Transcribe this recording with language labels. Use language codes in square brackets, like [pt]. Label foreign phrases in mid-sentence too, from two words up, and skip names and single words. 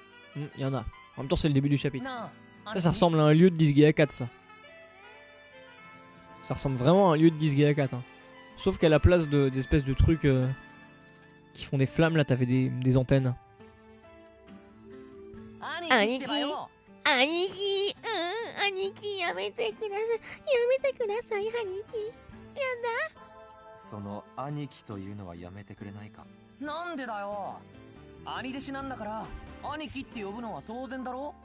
[fr] Il y en a. En même temps, c'est le début du chapitre. [ja] なあ、 [fr] Ça ressemble à un lieu de 10 Gaia 4, ça. Ça ressemble vraiment à un lieu de 10 Gaia 4. Hein. Sauf qu'à la place des espèces de trucs qui font des flammes, là, t'avais des antennes. [ja] 兄貴ってばよ。兄貴、兄貴やめてください。やめてください、兄貴。その兄貴というのはやめてくれないか。なんでだよ。兄弟子なんだから兄貴って呼ぶのは当然だろ。